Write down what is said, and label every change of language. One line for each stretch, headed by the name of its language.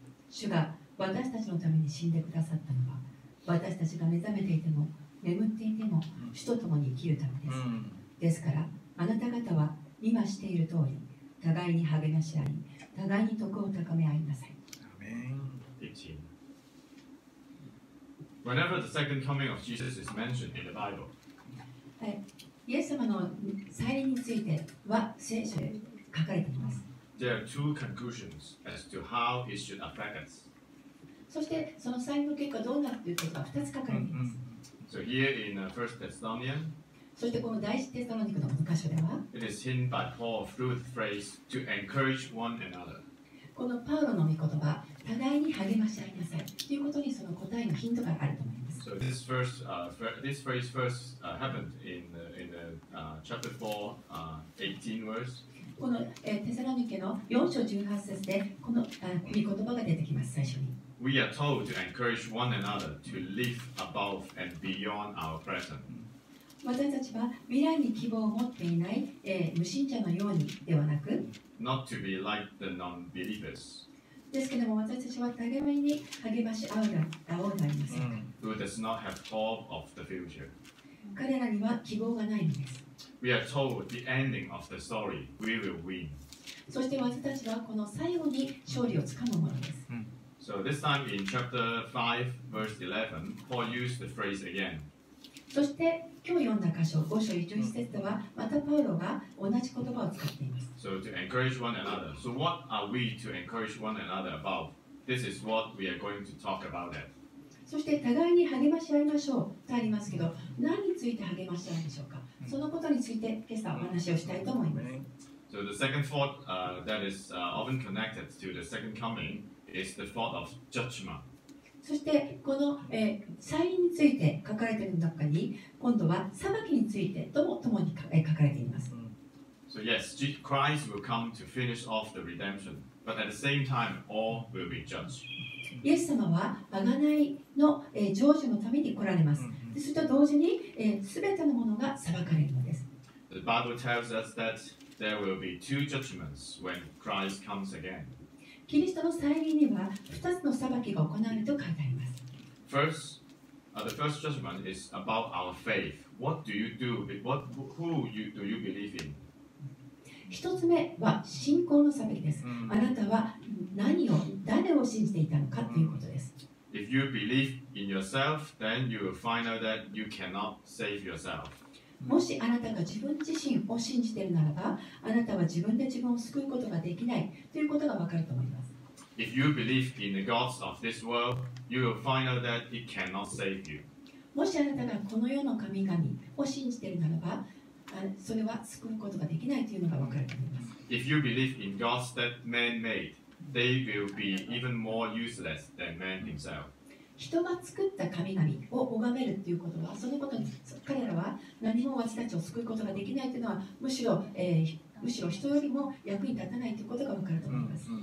Japanese: 主が私たちのために死んでくださったのは、私たちが目覚めていても眠っていても主と共に生きるためです。ですから、あなた方は今している通り、互いに励まし合い、互いに徳を高め合いなさい。
English: 18. Whenever the second coming of Jesus is mentioned in the Bible,
Japanese: イエス様の再臨については聖書で書かれています。
English: there are two conclusions as to how it should affect us.
Japanese: そしてその再臨の結果どうなるということが2つ書かれています。
English: So here in 1 Thessalonians,
Japanese: そしてこの第一テサロニケの箇所では、
English: it is hinted by Paul through the phrase to encourage one another.
Japanese: このパウロの御言葉、互いに励まし合いなさいということにその答えのヒントがあると思います。
English: So this phrase first happened in chapter 4, 18 verse.
Japanese: このテサロニケの4章18節でこの御言葉が出てきます、最初に。
English: We are told to encourage one another to live above and beyond our present.
Japanese: 私たちは未来に希望を持っていない、無信者のようにではなく、
English: Not to be like the non-believers,
Japanese: ですけども私たちは互いに励まし合うでありません。
English: who does not have hope of the future.
Japanese: 彼らには希望がないのです。
English: We are told the ending of the story, we will win.
Japanese: そして私たちはこの最後に勝利をつかむものです。
English: So this time in chapter 5, verse 11, Paul used the phrase again.
Japanese: そして今日読んだ箇所5章11節ではまたパウロが同じ言葉を使っています。
English: So to encourage one another. So what are we to encourage one another about? This is what we are going to talk about it.
Japanese: そして互いに励まし合いましょうとありますけど、何について励まし合うんでしょうか。そのことについて今朝お話をしたいと思います。
English: So the second thought that is often connected to the second coming is the thought of judgment.
Japanese: そしてこの、再臨について書かれている中に今度は裁きについてとも共に書かれています。
English: So yes, Christ will come to finish off the redemption, but at the same time, all will be judged.
Japanese: イエス様は贖いの、成就のために来られます。それと同時に、すべてのものが裁かれるのです。
English: The Bible tells us that there will be two judgments when Christ comes again.
Japanese: キリストの再臨には2つの裁きが行われると書いてあります。
English: First, the first judgment is about our faith. What do you do? Who do you believe in?
Japanese: 1つ目は信仰の裁きです。あなたは誰を信じていたのかということです。
English: If you believe in yourself, then you will find out that you cannot save yourself.
Japanese: もしあなたが自分自身を信じているならば、あなたは自分で自分を救うことができないということがわかると思います。
English: If you believe in the gods of this world, you will find out that it cannot save you.
Japanese: もしあなたがこの世の神々を信じているならば、それは救うことができないというのが分かると思います。
English: If you believe in gods that man made, they will be even more useless than man himself.
Japanese: 人が作った神々を拝めるということは、そのことに彼らは何も私たちを救うことができないというのは、むしろ人よりも役に立たないということが分かると思います。